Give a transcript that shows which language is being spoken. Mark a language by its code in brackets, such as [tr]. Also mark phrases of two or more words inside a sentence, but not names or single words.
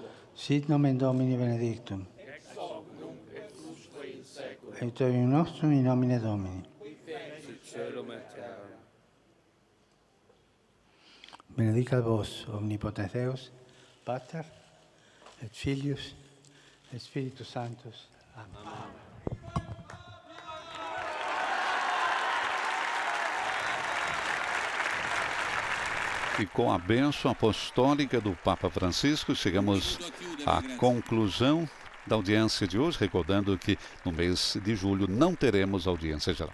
[la] Sit nomen Domini benedictum. Aiutorium nostrum in nomine Domini. Celum et terra. Benedicat vos, omnipotens Deus, Pater, et Filius, et Spiritus Sanctus. Amen. [pt] E com a bênção apostólica do Papa Francisco, chegamos à conclusão da audiência de hoje, recordando que no mês de julho não teremos audiência geral.